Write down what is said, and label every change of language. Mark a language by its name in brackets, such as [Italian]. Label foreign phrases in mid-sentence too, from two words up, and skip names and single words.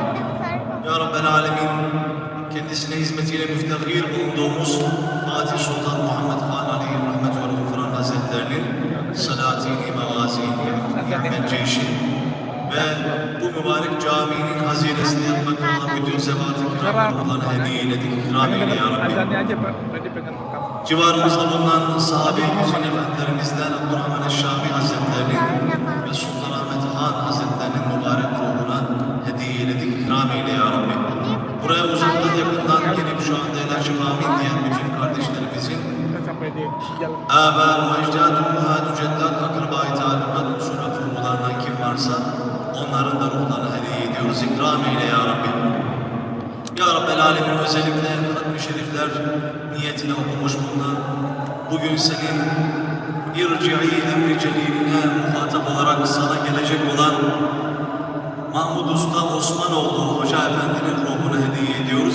[Arabic] يا رب العالمين, [Turkish] kendisine hizmetiyle müftehir bulunduğumuz Fatih Sultan Muhammed Han Aleyhi Rahmet ve Gufran Hazretlerinin salatini, mevazini, ni'mel ceyşin ve bu mübarek caminin hazinesini yapmakta olan bütün zevat-ı kiram ruhlarına hediye eyledik. İkram eyle ya Rabbi. [Indonesian] Azannya aja Pak, tadi pengen rekam. [Turkish] Civarımızda bulunan sahabe-i güzin efendilerimizden Abdurrahman Eşşami Hazretlerinin ve Sultanahmet Han Hazretlerinin mübarek ruhuna hediye eyledik. İkram eyle ya Rabbi. Buraya uzaktan yakından gelip şu anda el-açıp amin diyen bütün kardeşlerimizin [Indonesian] Kita sampai di jalan. [Turkish] âbâ ve ecdâd, ummahat, ceddat, akraba-i talukat, usulü fuhularından kim varsa onların da ruhlarına hediye ediyoruz. İkram eyle ya Rabbi. [Arabic] يا رب العالمين, [Turkish] özellikle hatmi şerifler niyetine okunmuş bulunan bugün senin irci'i emri celiline muhatap olarak sana gelecek olan Mahmud Usta Osmanoğlu Hoca Efendi'nin ruhuna hediye ediyoruz.